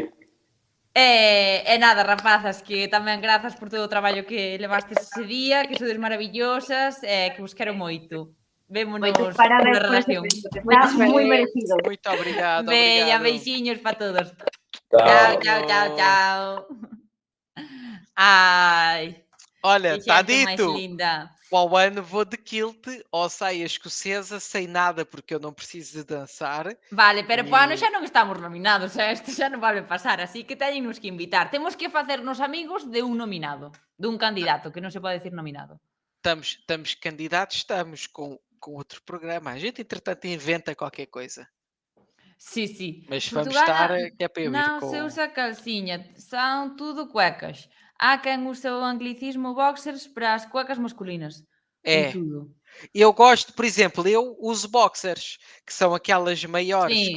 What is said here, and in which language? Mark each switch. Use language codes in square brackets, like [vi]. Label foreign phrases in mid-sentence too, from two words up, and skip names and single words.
[gl] E nada, rapazas, que tamén grazas por todo o traballo que levastes ese día, que sodes maravillosas, que vos quero moito. Vémonos Parabéns na por ese relación. evento, que está moi merecido. [pt] Muito obrigado. [gl] Bella, beixiños para todos. Chao. Chao. Ai, [pt] Olha, [gl] que [pt] está [gl] xente máis [pt] dito. [gl] linda. [pt] Ao ano vou de kilt ou saia escocesa sem nada, porque eu não preciso de dançar. [gl] Vale, pero po ano xa non estamos nominados, isto xa non vale pasar, así que teñenos que invitar. Temos que facernos amigos de un nominado, dun candidato, que non se pode decir nominado. [pt] Estamos candidatos, estamos com outro programa. A gente, entretanto, inventa qualquer coisa. [gl] Sí. [pt] Mas vamos estar, que é para eu ir [gl] non [pt] com... [gl] se usa calciña, son tudo cuecas. [pt] Há quen usa o anglicismo boxers para as cuecas masculinas. É. Tudo. Eu gosto, por exemplo, eu uso boxers, que são aquelas maiores que